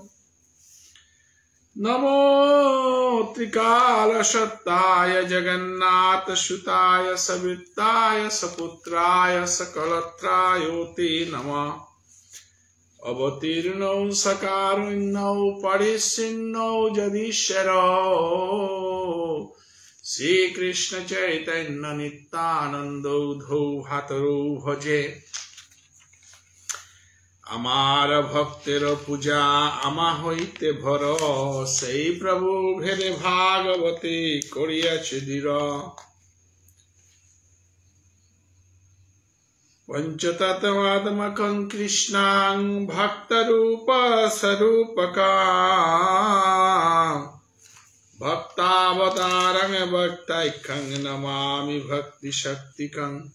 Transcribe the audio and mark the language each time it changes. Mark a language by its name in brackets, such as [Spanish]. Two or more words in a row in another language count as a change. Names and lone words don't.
[Sanskrit] नमो त्रिकालसत्ताय जगन्नाथसुताय सविताय सपुत्राय सकलत्रायोते नमः। अवतीर्णौ सकारुण्यौ परिच्छिन्नौ जगदीश्वरौ श्रीकृष्ण चैतन्य नित्यानंदौ धौ भातरौ भजे। [Bangla] আমার ভক্তের পূজা আমা হইতে ভর সেই প্রভু ভেরে ভাগবতী করিয়াছে দৃঢ়। [Sanskrit] পঞ্চতত্ত্বাত্মকং কৃষ্ণাং ভক্তরূপ স্বরূপকাং ভক্তাবতারং ভক্তৈক্যং নমামি ভক্তি শক্তিকং।